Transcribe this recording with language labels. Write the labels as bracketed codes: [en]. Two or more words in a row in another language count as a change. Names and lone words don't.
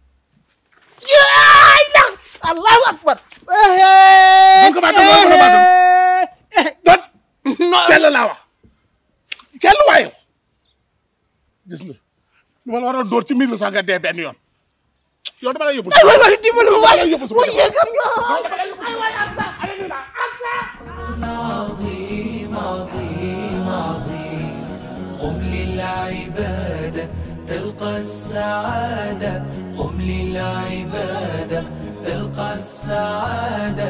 [wo] yaay la [ar] الله أكبر [wo] mën nga maa déglu wala mënoo maa déglu cell laa wax cell waaye gis nga lu ma la war a dóor ci miir bi sax nga dee benn yoon yow dama lay yóbbu waay dimbali ma waay yóbbu sama [ar] عظيم عظيم عظيم قم للعبادة تلقى السعادة قم للعبادة تلقى السعادة